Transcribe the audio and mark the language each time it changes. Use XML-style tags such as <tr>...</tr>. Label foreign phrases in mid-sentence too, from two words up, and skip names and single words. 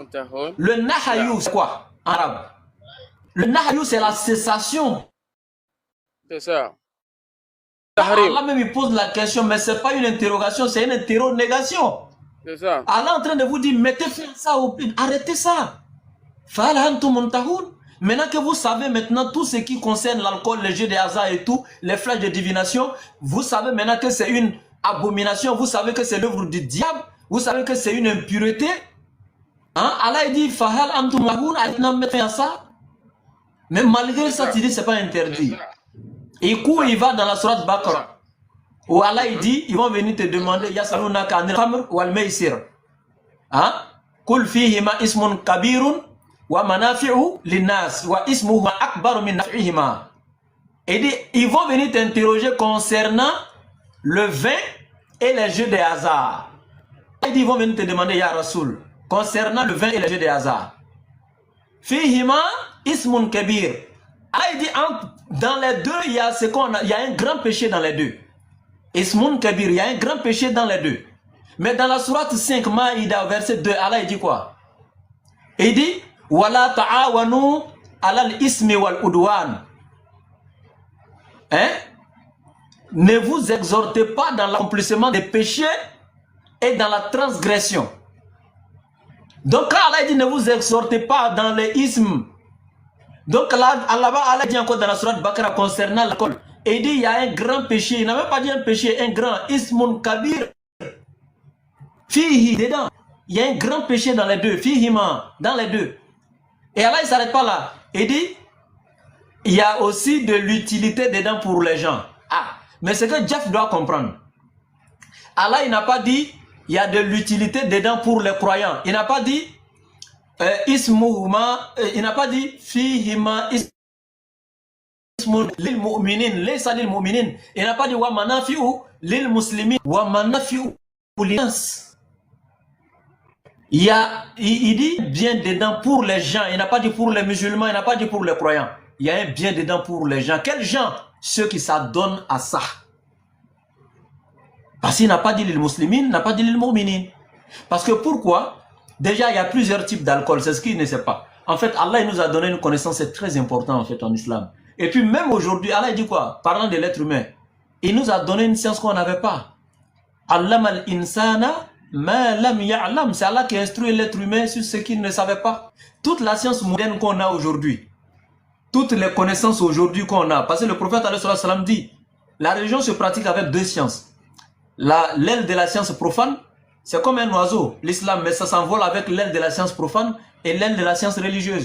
<fr>Le nahayou, c'est quoi en arabe? Le nahayou, c'est la cessation. C'est ça. Allah même il pose la question, mais ce n'est pas une interrogation, c'est une interrogation. C'est ça. Allah est en train de vous dire, mettez fin à ça, arrêtez ça.</fr> <ar>فهل أنتم منتهون.</ar> <fr>Maintenant que vous savez maintenant tout ce qui concerne l'alcool, les jeux de hasard et tout, les flashs de divination, vous savez maintenant que c'est une abomination, vous savez que c'est l'œuvre du diable, vous savez que c'est une impureté. Hein? Allah dit,</fr> <ar>فهل أنتم منتهون,</ar> <fr>mettez fin à ça. Mais malgré ça, tu dis c'est pas interdit. Et coup, il va dans la sourate Baqarah, où Allah il dit, ils vont venir te demander,</fr> <ar>يسألونك عن الخمر والميسر. Hein? قل فيهما إثم كبير ومنافع للناس وإثمه أكبر من نفعهما.</ar> <fr>Et ils vont venir t'interroger concernant le vin et les jeux de hasard. Il dit, ils vont venir te demander,</fr> <ar>يا رسول,</ar> <fr>concernant le vin et les jeux de hasard.</fr> <ar>فيهما إثم كبير.</ar> <fr>Allah il dit, dans les deux, il y a un grand péché dans les deux.</fr> <ar>إثم كبير,</ar> <fr>il y a un grand péché dans les deux. Mais dans la sourate 5, Maïda, verset 2, Allah il dit quoi? Il dit,</fr> <ar>ولا تعاونوا على الإثم والعدوان.</ar> <fr>Hein? Ne vous exhortez pas dans l'accomplissement des péchés et dans la transgression. Donc quand Allah dit ne vous exhortez pas dans les ismes. Donc là, Allah dit encore dans la sourate Baqarah concernant l'alcool. Et il dit il y a un grand péché. Il n'a même pas dit un péché, un grand.</fr> <ar>إثم كبير. فيه,</ar> <fr>dedans. Il y a un grand péché dans les deux. Fihima, dans les deux. Et Allah, il ne s'arrête pas là. Il dit, il y a aussi de l'utilité dedans pour les gens. Ah, mais ce que Jeff doit comprendre. Allah, il n'a pas dit, il y a de l'utilité dedans pour les croyants. Il n'a pas dit, ismuhuma, il n'a pas dit,</fr> <ar>فيهما، إثم للمؤمنين، ليس للمؤمنين.</ar> <fr>Il n'a pas dit,</fr> <ar>ومنافع للمسلمين، ومنافع للناس.</ar> <fr>Il dit bien dedans pour les gens. Il n'a pas dit pour les musulmans, il n'a pas dit pour les croyants. Il y a un bien dedans pour les gens. Quels gens? Ceux qui s'adonnent à ça. Parce qu'il n'a pas dit les musulmans, il n'a pas dit les mu'minin. Parce que pourquoi? Déjà, il y a plusieurs types d'alcool. C'est ce qu'il ne sait pas. En fait, Allah il nous a donné une connaissance, c'est très important en fait en islam. Et puis même aujourd'hui, Allah dit quoi? Parlant de l'être humain, il nous a donné une science qu'on n'avait pas.</fr> <ar>علم الإنسان ما لم يعلم.</ar> <fr>C'est Allah qui instruit l'être humain sur ce qu'il ne savait pas. Toute la science moderne qu'on a aujourd'hui, toutes les connaissances aujourd'hui qu'on a, parce que le prophète</fr> <ar>عليه السلام</ar> <fr>dit, la religion se pratique avec deux sciences. L'aile de la science profane, c'est comme un oiseau, l'islam, mais ça s'envole avec l'aile de la science profane et l'aile de la science religieuse.</fr>